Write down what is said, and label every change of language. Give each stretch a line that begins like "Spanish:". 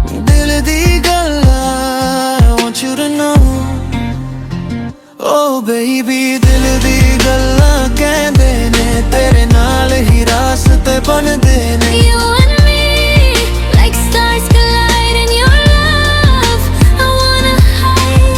Punjabi: दिल दी गल्लां
English: I want you to know. Oh baby,
Punjabi: दिल दी गल्लां कहंदे ने, तेरे नाल ही रास्ते बनदे ने.
English: You and me, like stars collide in your love. I wanna hide.